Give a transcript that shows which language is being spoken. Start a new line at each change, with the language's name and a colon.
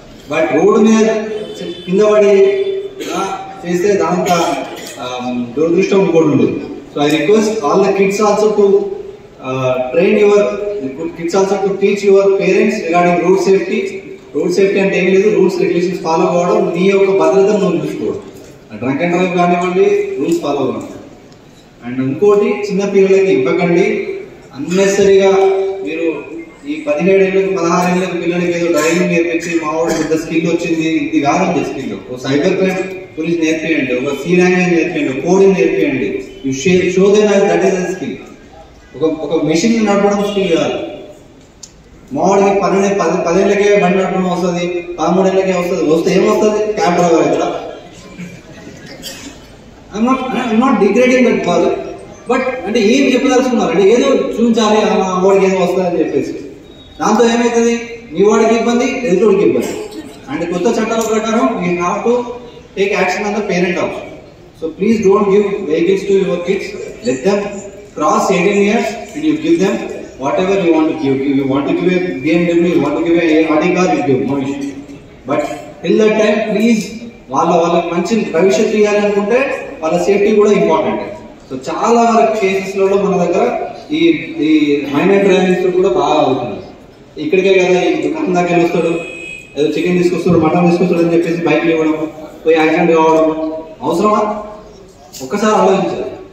Telugu: But road మీద కింద పడి చేస్తే దాంతో దురదృష్టం కూడా ఉండదు.
English: So I request all the kids also to train your kids also to teach your parents regarding road safety.
Telugu: Road safety అంటే ఏం లేదు, రూల్స్ రెగ్యులేషన్స్ ఫాలో అవ్వడం, నీ యొక్క భద్రతను నువ్వు చూసుకోవడం. డ్రంక్ అండ్ డ్రైవ్ కానివ్వండి, రూల్స్ ఫాలో అవ్వడం. అండ్ ఇంకోటి, చిన్న పిల్లలకి ఇవ్వకండి. అన్నెసరీగా మీరు ఈ 17 ఏళ్ళకి 16 ఏళ్ళకి పిల్లలకి ఏదో డ్రైవింగ్ నేర్పించి మా వాడు పెద్ద స్కిల్ వచ్చింది, ఇది కాదు స్కిల్. ఒక సైబర్ క్రైమ్ పోలీస్ నేర్పియండి, ఒక C language నేర్పియండి, coding నేర్పియండి.
English: You show them that is a skill.
Telugu: ఒక మెషిన్ నడపడం స్కిల్ కాదు. మావాడికి 10 ఏళ్ళకే బండి నడపడం వస్తుంది, 13 ఏళ్ళకే వస్తే ఏమొస్తుంది? క్యాబ్ డ్రైవర్ అవుతాడా?
English: I'm not degrading that call.
Telugu: But అంటే ఏం చెప్పదలుచుకున్నారు అంటే ఏదో చూపించాలి, వాడికి ఏదో వస్తుందని చెప్పేసి. దాంతో ఏమవుతుంది? మీ వాడికి ఇబ్బంది, ఎదుటివాడికి ఇబ్బంది. అండ్ కొత్త చట్టాల ప్రకారం
English: We have to take action on the parent also. So please don't give vehicles to your kids. Let them cross 18 years and you give them whatever you want to give. You want to give a BMW, you want to give a Audi car, you give, no issue. But till that time, please,
Telugu: వాళ్ళకి మంచి భవిష్యత్తు ఇవ్వాలి అనుకుంటే వాళ్ళ safety కూడా important. So చాలా వరకు కేసెస్లలో మన దగ్గర ఈ మైనర్ డ్రైవింగ్స్ కూడా బాగా అవుతుంది. ఇక్కడికే కదా ఈ దుకాణం దాకా వస్తాడు, ఏదో చికెన్ తీసుకొస్తాడు, మటన్ తీసుకొస్తాడు అని చెప్పేసి బైక్లు ఇవ్వడం, పోయి యాక్సిడెంట్ కావడం అవసరమా? ఒక్కసారి ఆలోచించాలి.